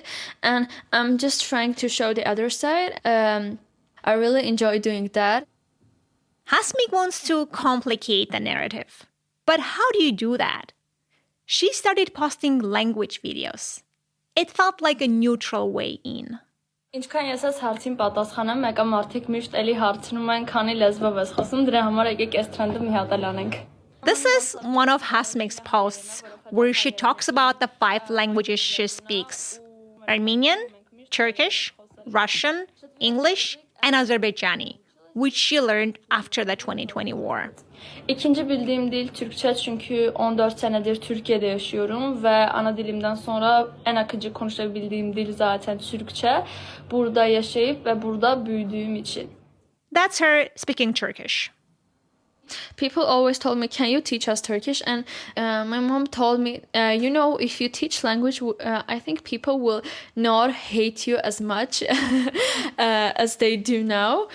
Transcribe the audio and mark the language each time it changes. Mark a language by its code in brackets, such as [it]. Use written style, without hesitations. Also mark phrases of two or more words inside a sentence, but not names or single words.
[en] And I'm just trying to show the other side. I really enjoy doing that. Hasmik wants to complicate the narrative. But how do you do that? She started posting language videos. It felt like a neutral way in. [hy] Ինչքան ես այս հարցին պատասխանեմ, մեկը մարդիկ միշտ էլի հարցնում են, քանի լեզվով ես խոսում, դրա համար եկեք այս թրենդը մի հատ էլ անենք։ [en] This is one of Hasmik's posts where she talks about the 5 languages she speaks: Armenian, Turkish, Russian, English, and Azerbaijani, which she learned after the 2020 war. [tr] İkinci bildiğim dil Türkçe çünkü 14 senedir Türkiye'de yaşıyorum ve ana dilimden sonra en akıcı konuşabildiğim dil zaten Türkçe. Burada yaşayıp ve burada büyüdüğüm için. [en] That's her speaking Turkish. People always told me, can you teach us Turkish? And my mom told me, if you teach language, I think people will not hate you as much as they do now.